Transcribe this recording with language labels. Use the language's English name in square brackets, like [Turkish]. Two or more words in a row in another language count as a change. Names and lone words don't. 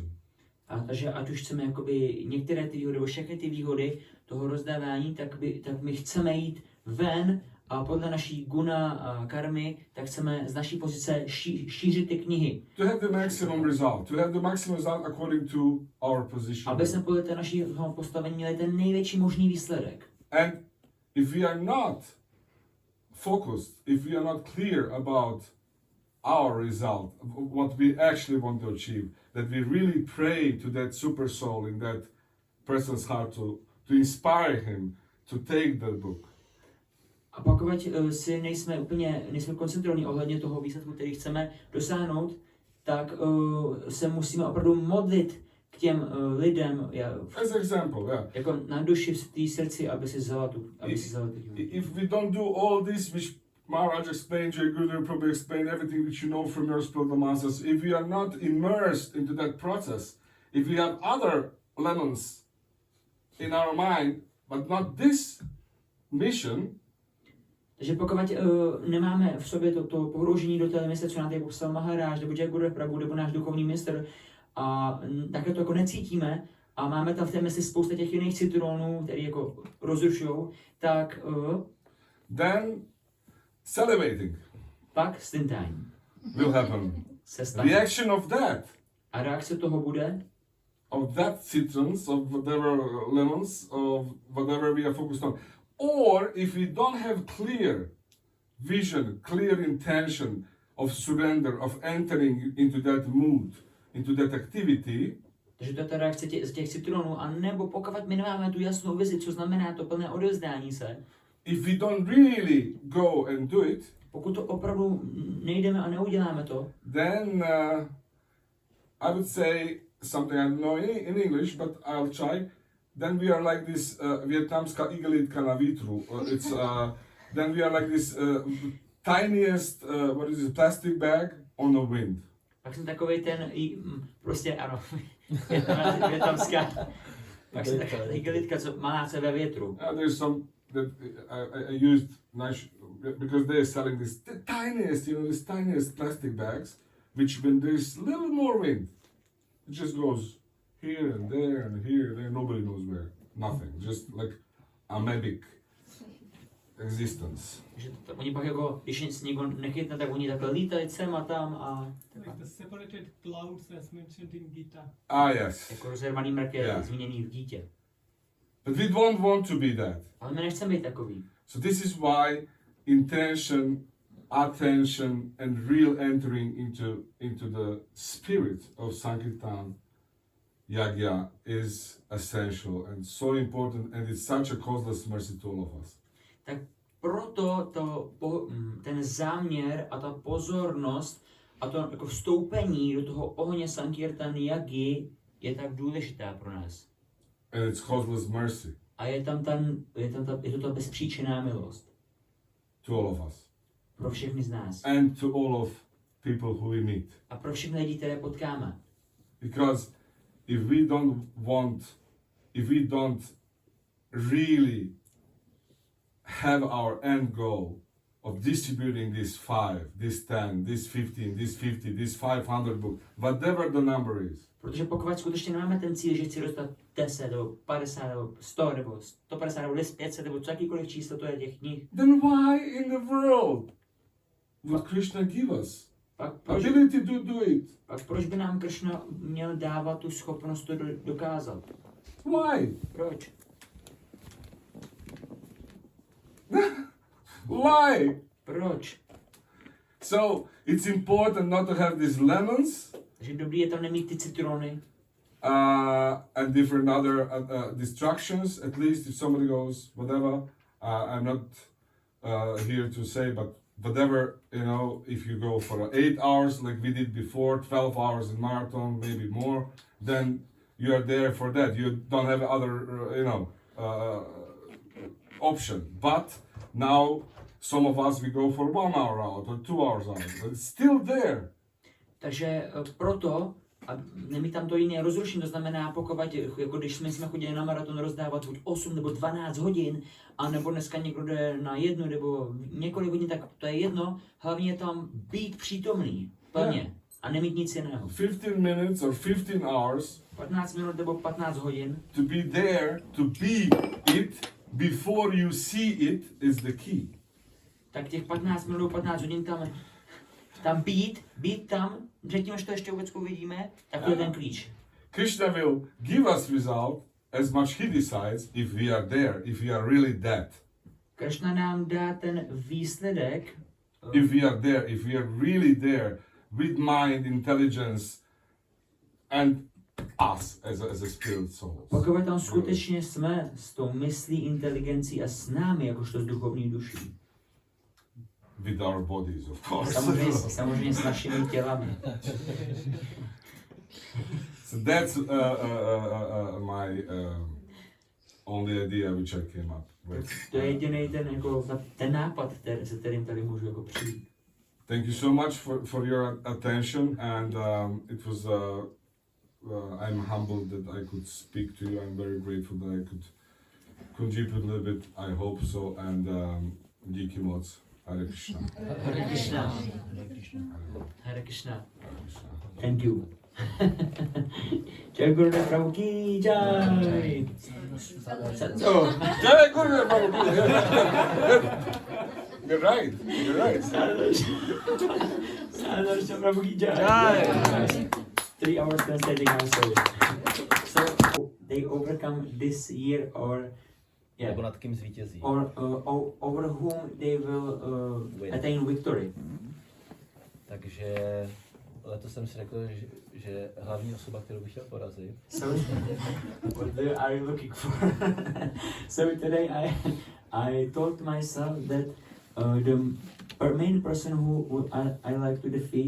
[Czech] A takže ať už chceme jakoby některé ty výhody, nebo všechny ty výhody toho rozdávání, tak my chceme jít ven a podle naší guna a karmy, tak chceme z naší pozice šířit ty knihy. [English] To have the maximum result. To have the maximum result according to our position. [Czech] Aby jsme podle té našeho postavení měli ten největší možný výsledek. [English] And if we are not focused, if we are not clear about our result, what we actually want to achieve, that we really pray to that super soul in that person's heart to inspire him to take that book. [Czech] A pokud si nejsme koncentrovaní ohledně toho výsledku, který chceme dosáhnout, tak se musíme opravdu modlit k těm lidem, [English] as example, yeah. [Czech] Jako na duši v té srdci, aby si vzala tu [English] If we don't do all this, which Maharaj explained, [Hindi] Jai Gurudev Prabhu [English] explained, everything which you know from your spiritual masters, if we are not immersed into that process, if we have other lemons in our mind, but not this mission. [Czech] Takže pokud nemáme v sobě to pohroužení do té mise, co nám tady poslal Maharaj, nebo [Hindi] Jai Gurudev Prabhu, [Czech] nebo náš duchovní mistr, a takhle to jako necítíme, a máme tam v té mysli spousta těch jiných citronů, které jako rozrušujou, tak [English] then salivating [Czech] pak stintání [English] will happen. [Czech] Se stane. [English] Reaction of that. A reakce toho bude? Of that citrons, of whatever lemons, of whatever we are focused on. Or if we don't have clear vision, clear intention of surrender, of entering into that mood, into that activity. [Czech] Takže to je ta reakce z těch citronů, a nebo pokud my nemáme tu jasnou vizi, co znamená to plné odevzdání se. [English] If we don't really go and do it, [Czech] pokud to opravdu nejdeme a neuděláme to, [English] then I would say something I don't know in English, but I'll try. Then we are like this [Czech] vietnamská igelitka na vítru. [English] Then we are like this tiniest, what is it, plastic bag on the wind. [Czech] Pak jsem takovej ten, prostě ano, vietnamská, pak jsem taková igelitka, co malá se ve větru. [English] There's some that I used nice, because they are selling this tiniest plastic bags, which when there's little more wind, it just goes here and there, nobody knows where, nothing, just like amoebic existence. [Czech] Takže oni pak jako, když nic někdo nechytne, tak oni takhle lítají sem a tam a... [English] Like the separated clouds as mentioned in Gita. Ah yes. [Czech] Jako rozervaný mrak je zmíněný v dítě. [English] But we don't want to be that. [Czech] Ale my nechceme být takový. [English] So this is why intention, attention and real entering into the spirit of [Sanskrit] Sankirtan Yagya [English] is essential and so important, and it's such a causeless mercy to all of us. [Czech] Tak proto ten záměr a ta pozornost a to jako vstoupení do toho ohně [Sanskrit] Sankirtan Yagy [Czech] je tak důležitá pro nás. [English] And it's causeless mercy. [Czech] A je to ta bezpříčinná milost. [English] To all of us. [Czech] Pro všechny z nás. [English] And to all of people who we meet. [Czech] A pro všechny lidi, které potkáme. [English] Because if we don't really have our end goal of distributing this 5, this 10, this 15, this 50, this 500 books, whatever the number is. [Czech] Protože pokud skutečně nemáme ten cíl, že chci dostat 10 nebo 50 nebo 100 nebo 150 nebo 500 nebo co jakýkoliv číslo to je těch knih, [English] Then why in the world would Krishna give us [Czech] pak proč, [English] ability to do it? [Czech] pak proč by nám Krishna měl dávat tu schopnost to dokázat? [English] Why? [Czech] Proč? [English] Why? [Czech] Proč? [English] So it's important not to have these lemons [Czech] Takže dobrý je tam nemít ty citrony [English] and different other distractions. At least if somebody goes, whatever, I'm not here to say, but whatever, you know, if you go for 8 hours like we did before, 12 hours in marathon, maybe more, then you are there for that. You don't have other, option. But now some of us, we go for 1 hour out or 2 hours out, but it's still there. [Czech] Takže proto, a nemít tam to jiné rozrušení, to znamená pokud, jako když jsme chodili na maraton rozdávat buď 8 nebo 12 hodin, a nebo dneska někdo jde na 1 nebo několik hodin, tak to je jedno, hlavně je tam být přítomný, plně, a nemít nic jiného. [English] 15 minutes or 15 hours [Czech] 15 minut nebo 15 hodin, [English] to be there, to be it before you see it is the key. [Czech] tak těch 15 minut nebo 15 hodin tam být tam, předtím, než to ještě vůbec uvidíme, tak to je ten klíč. [English] Krishna will give us result as much he decides if we are there, if we are really that. [Czech] Krishna nám dá ten výsledek, [English] If we are there, if we are really there with mind, intelligence and us as a spirit soul. [Czech] pokud tam skutečně jsme s tou myslí, inteligencí a s námi, jakožto s duchovní duší. [English] With our bodies, of course. [Czech] Samozřejmě s našimi tělami. [English] So that's my only idea which I came up with. [Czech] To je jediný ten nápad, se kterým tady můžu jako přijít. [English] Thank you so much for your attention, and it was. I'm humbled that I could speak to you. I'm very grateful that I could contribute a little bit. I hope so, and [Czech] díky moc. [Sanskrit] Hare Krishna. Hare Krishna. Hare Krishna. [English] Thank you. [Hindi] Jai Gurudev Prabhu ki jai. Jai Gurudev Prabhu. [English] You're right. You're right. [Hindi] Sádhudaršan Prabhu ki jai. [English] 3 hours translating now, sorry. So they overcome this year, or yeah, [Czech] Nebo nad kým zvítězí. [English] or over whom they will attain victory. [Czech] Takže letos jsem si řekl, že hlavní osoba, kterou bych chtěl porazit, [English] So what are you looking for? So today I told myself that the main person who I like to defeat.